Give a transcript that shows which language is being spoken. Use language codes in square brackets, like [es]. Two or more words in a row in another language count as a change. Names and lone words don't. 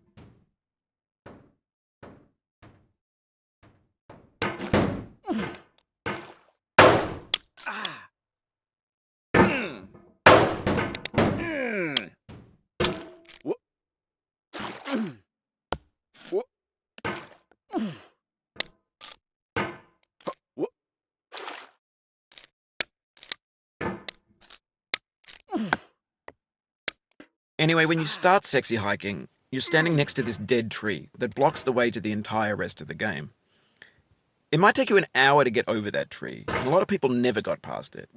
[en] Ah. Mm. Mm. Wha Mm. Wha Mm. Wha Mm. Anyway, when you Ah. start Sexy Hiking, you're standing Mm. next to this dead tree that blocks the way to the entire rest of the game. It might take you an hour to get over that tree, and a lot of people never got past it.